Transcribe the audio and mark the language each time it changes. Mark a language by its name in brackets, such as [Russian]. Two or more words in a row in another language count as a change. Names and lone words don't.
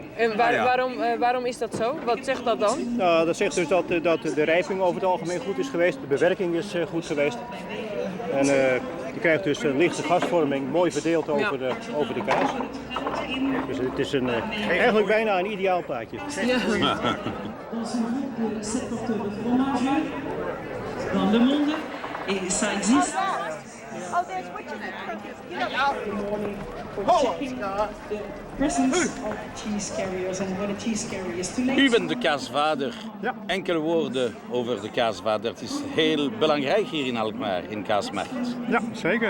[Dutch] En waarom is dat zo? Wat zegt dat dan? Nou, dat zegt dus dat de rijping over het algemeen goed is geweest. De bewerking is goed geweest. En je krijgt dus een lichte gasvorming, mooi verdeeld over de kaas. Dus het is eigenlijk bijna een ideaal plaatje. Ja. [French] Dans le monde, et ça existe. [Dutch] U bent de kaasvader. Ja. Enkele woorden over de kaasvader. Het is heel belangrijk hier in Alkmaar, in Kaasmarkt. Ja, zeker.